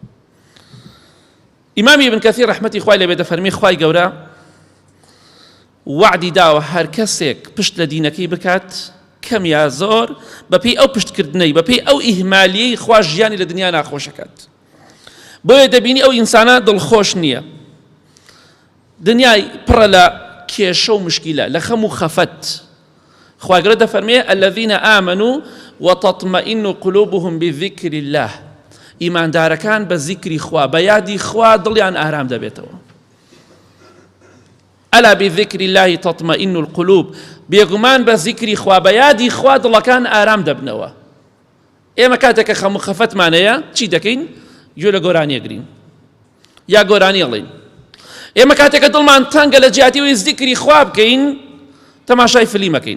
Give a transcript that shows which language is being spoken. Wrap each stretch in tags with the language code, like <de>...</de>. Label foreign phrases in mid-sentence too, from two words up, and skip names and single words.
<ckb>ئیمامی ابن کەثیر ڕەحمەتی خوای لێبێ دەفەرمێ خوای گەورە وعدی داوە هەر کەسێک پشت لە دینەکەی بکات، کەم یا زۆر، بەپێی ئەو پشتکردنەی، بەپێی ئەو ئیهمالیەی خوا ژیانی لە دنیا ناخۆشەکات. بۆیە دەبینی ئەو ئینسانە دڵخۆش نییە، دنیای پڕە لە کێشە و مشکیلە، لە خەم و خەفەت. خوای گەورە دەفەرمێ</ckb> <ar>الذين آمنوا وتطمئن قلوبهم بذكر الله.</ar> <ckb>ئیماندارەکان بە زیکری خوا، بە یادی خوا دڵیان ئارام دەبێتەوە.</ckb> <ar>ئەلا بذكر الله تطمئن القلوب.</ar> <ckb>بێگومان بە زیکری خوا، بە یادی خوا دڵەکان ئارام دەبنەوە. ئێمە کاتێکە خەم و خەفەتمانەیە چی دەکەین؟ گوێ لە گۆرانی ئەگرین یا گۆرانی ئەڵێین. ئێمە کاتێکە دڵمان تەنگە لە جیهاتیەوەی زیکری خوا بکەین، تەماشای فلیمەکەین.</ckb>